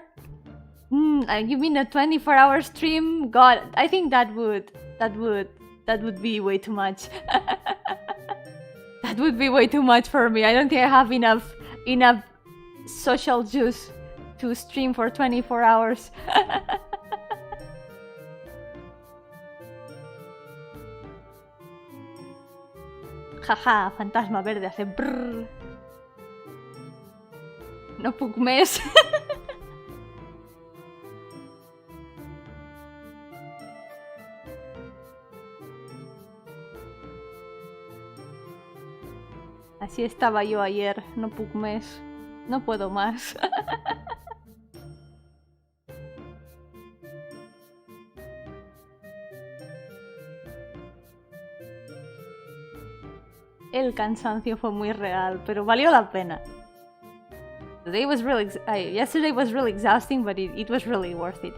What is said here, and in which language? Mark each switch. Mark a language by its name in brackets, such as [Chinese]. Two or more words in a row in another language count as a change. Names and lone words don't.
[English] You mean a 24-hour stream? God, I think that would be way too much. That would be way too much for me. I don't think I have enough social juice to stream for 24 hours. [Spanish] Jaja, fantasma verde hace brrr. [Catalan] No puc més. [Spanish] Así estaba yo ayer, [Catalan] no puc més. [Spanish] No puedo más. El cansancio fue muy real, pero valió la pena. [English] Yesterday was really exhausting, but it was really worth it.